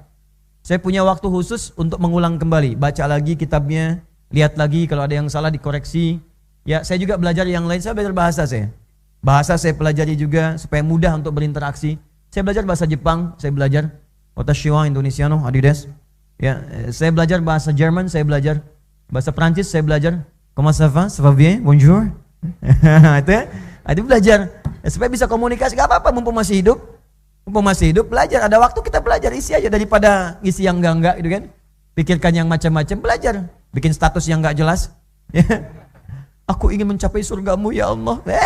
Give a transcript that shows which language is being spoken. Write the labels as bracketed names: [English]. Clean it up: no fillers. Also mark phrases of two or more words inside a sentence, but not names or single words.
[Indonesian] Saya punya waktu khusus untuk mengulang kembali, baca lagi kitabnya, lihat lagi kalau ada yang salah dikoreksi. Ya, saya juga belajar yang lain, saya belajar bahasa saya. Bahasa saya pelajari juga supaya mudah untuk berinteraksi. Saya belajar bahasa Jepang, saya belajar Watashi wa Indonesiano adidas. Ya, saya belajar bahasa Jerman, saya belajar bahasa Prancis, saya belajar. [French] Comment ça va? Ça va bien? Bonjour. [Indonesian] Itu belajar supaya bisa komunikasi. Gak apa-apa mumpung masih hidup. Mumpung masih hidup belajar. Ada waktu kita belajar, isi aja daripada isi yang enggak gitu kan. Pikirkan yang macam-macam, belajar. Bikin status yang enggak jelas. Aku ingin mencapai surgamu [Arabic] يا الله.